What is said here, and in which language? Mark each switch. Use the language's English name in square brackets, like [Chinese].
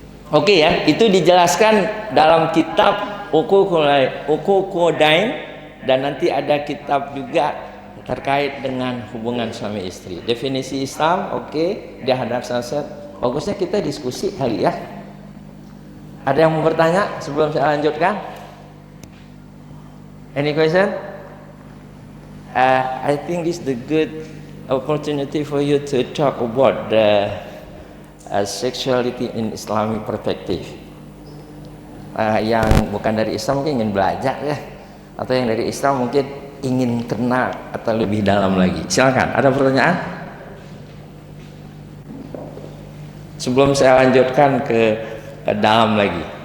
[Indonesian] Oke ya, itu dijelaskan dalam kitab Uququdain dan nanti ada kitab juga terkait dengan hubungan suami istri. Definisi Islam, oke, dia hadap selesai. Bagusnya kita diskusi kali ya. Ada yang mau bertanya sebelum saya lanjutkan? [English] Any question? I think this is the good opportunity for you to talk about the sexuality in Islamic perspective. [Indonesian] Yang bukan dari Islam mungkin ingin belajar ya, atau yang dari Islam mungkin ingin kenal atau lebih dalam lagi. Silakan, ada pertanyaan? Sebelum saya lanjutkan ke dalam lagi.